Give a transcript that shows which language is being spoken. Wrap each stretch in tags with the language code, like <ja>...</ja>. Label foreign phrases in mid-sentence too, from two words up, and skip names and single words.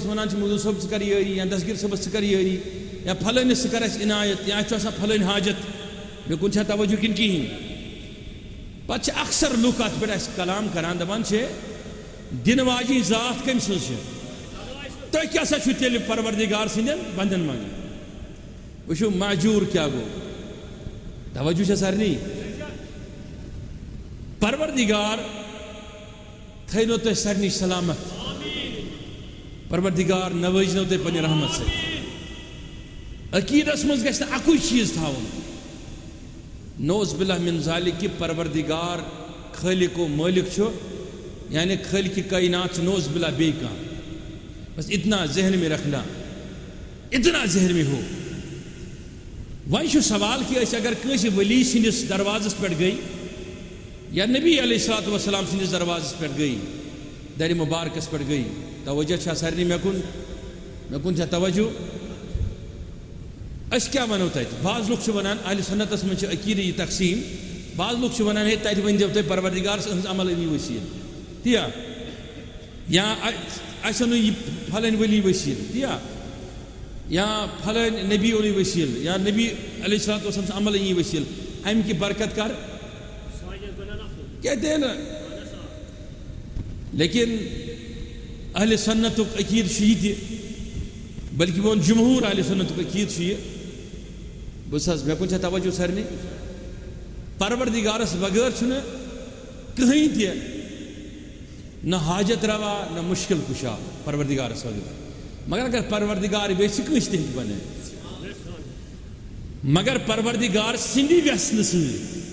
<ks>ونان چھِ مخدوٗم صٲب ژٕ کر یٲری یا دسگیٖر صٲبس ژٕ کر یٲری یا پھلٲنِس ژٕ کر اَسہِ عنایت یا چھُ آسان پھلٲنۍ حاجت مےٚ کُن چھا توجہ کِنہٕ کِہیٖنۍ پتہٕ چھِ اکثر لُکھ اتھ پٮ۪ٹھ اَسہِ کلام کران دپان چھِ دِنہٕ واجیٚنۍ ذات کٔمۍ سٕنٛز چھِ تُہۍ کیٛاہ سا چھُو تیٚلہِ پروردگار سٕنٛدٮ۪ن بندن منٛگان وٕچھِو معجوٗر کیٛاہ گوٚو توجہ چھا سارنٕے پروردگار تھٲینو تۄہہِ سارنٕے سلامت پروردگار نوٲزنو تۄہہِ پننہِ رحمت سۭتۍ عقیٖدس منٛز گژھِ نہٕ اکُے چیٖز تھاوُن نوز</ks> <ar>باللہ من ذالک</ar> <ks>کہ پروردگار خالق و مالک چھُ یعنی خالق کائنات چھُ نوز باللہ بیٚیہِ کانٛہہ</ks> <ur>بس اتنا ذہن میں رکھنا اتنا ذہن میں ہو</ur> <ks>وۄنۍ چھُ سوال کہ أسۍ اگر کٲنٛسہِ ؤلی سٕنٛدِس دروازس پٮ۪ٹھ گٔے یا نبی</ks> <ar>علیہ الصلوۃ والسلام</ar> <ks>سٕنٛدِس دروازس پٮ۪ٹھ گٔے درِ مبارکس پٮ۪ٹھ گٔے توجہ چھا سارنٕے مےٚ کُن چھا توجہ أسۍ کیٛاہ وَنو تَتہِ بعض لُکھ چھِ وَنان اہلِ سنتس منٛز چھِ عقیٖدٕ یہِ تقسیٖم بعض لُکھ چھِ وَنان ہے تَتہِ ؤنۍزیو تُہۍ پروردگار سٕنٛز عمل أنی ؤسیٖل تِیا یا اَسہِ اوٚنُے یہِ پھلٲنۍ ؤلی ؤسیٖل تِیا یا پھلٲنۍ نبی اوٚنُے ؤسیٖل یا نبی</ks> <ar>علیہ الصلوۃ والسلام</ar> <ks>سٕنٛز عمل أنی ؤسیٖل اَمہِ کہِ برکت کر</ks> <ur>کہتے ہیں نا لیکن</ur> <ks>اہل سنتُک عقیٖدٕ چھُ یہِ تہِ بلکہ بہٕ وَنہٕ جمہوٗر اہل سنتُک عقیٖدٕ چھُ یہِ بہٕ حظ مےٚ کُن چھا توجہ سارنٕے پروردگارس بغٲر چھُنہٕ کٕہٕنۍ تہِ نہ حاجت روا نہ مشکل کشا پروردگارس بغٲر مگر اگر پروردگار ویژھِ کٲنٛسہِ تہِ ہیٚکہِ بنٲیِتھ مگر پروردگار سٕنٛدِ ویژھنہٕ سۭتۍ</ks>